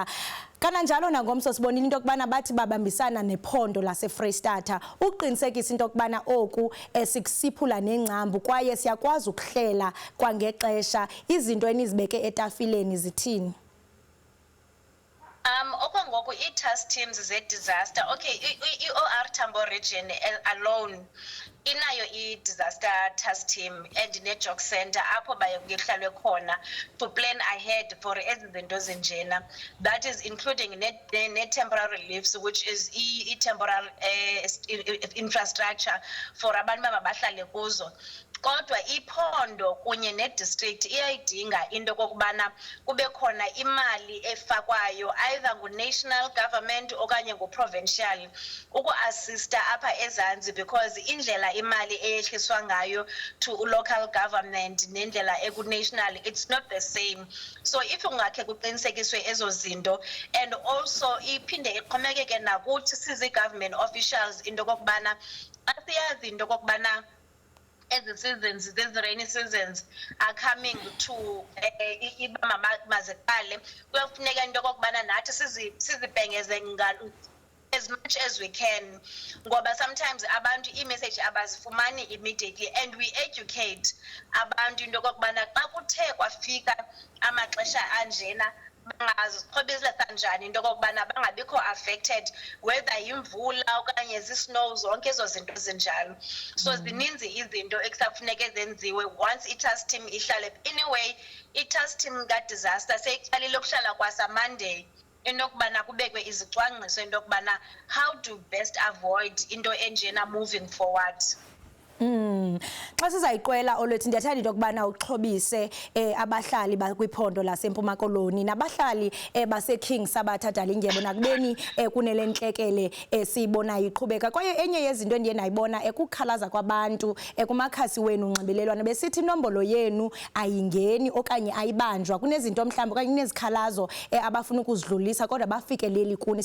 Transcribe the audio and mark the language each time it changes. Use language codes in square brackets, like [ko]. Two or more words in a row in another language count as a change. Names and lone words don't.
[xh] Kananjalo nangomso sibonile into yokubana bathi babambisana nephondo laseFreystata uqinisekisa into yokubana oku sikusiphula nengcambu kwaye siyakwazi ukuhlela kwangexesha. Izinto enizibeke etafileni zithini? Okwangoko ii- [en] task teams [xh] ze-disaster, okay, i-OR Tambo [en] region alone [xh] inayo i-disaster [en] task team and [xh] ne- [en] job center [xh] apho kuhlalwe khona [en] to plan ahead for [xh] ezi zinto zinjena. [en] That is including ne-temporary reliefs, which is i-temporary infrastructure for [xh] abantu mabahlale kuzo. Kodwa iphondo kunye ne-district iyayidinga into kokubana kube khona imali efakwayo either ngu- [en] national government [xh] okanye ngu-provincial uku-assista apha ezantsi, because indlela imali eyehliswa ngayo [en] to local government [xh] nendlela eku-national [en] it's not the same. So if [xh] ungakhe kuqinisekiswe ezo zinto, [en] and also [xh] iphinde iqhomekeke nakuthi sizi- [en] government officials [xh] into kokubana xa siyazi into kokubana [en] as the seasons, these rainy seasons are coming to [xh] mazeqale, kuyofuneka into okokubana nathi sizibhengeze [en] as much as we can [xh] ngoba sometimes abantu i-message abazifumani immediately, [en] and we educate [xh] abantu into okokubana xa kuthe kwafika amaxesha anjena bangazixhobisa kanjani into okokubana bangabikho affected whether yimvula okanye zisnow, zonke ezo zinto zinjalo. So zininzi izinto ekusafuneke zenziwe once i-task team ihlale. Anyway, i-task team ka-disaster seyiqalile ukuhlala kwasa-Monday into okubana kubekwe izicwangciso into okubana [en] how to best avoid [xh] into enjena [en] moving forward. [xh] Xa sizayiqwela olwethu ndiyathanda into yokubana uxhobise abahlali bakwiphondo laseMpuma Koloni nabahlali baseKing Sabatha Dalindyebo nakubeni kunele ntlekele siyibonayo iqhubeka. Kwaye enye yezinto endiye nayibona ukukhalaza kwabantu kumakhasi wenu unxibelelwano besithi inombolo yenu ayingeni okanye ayibanjwa kunezinto mhlawumbi okanye kunezikhalazo abafuna ukuzidlulisa kodwa bafikeleli kuni.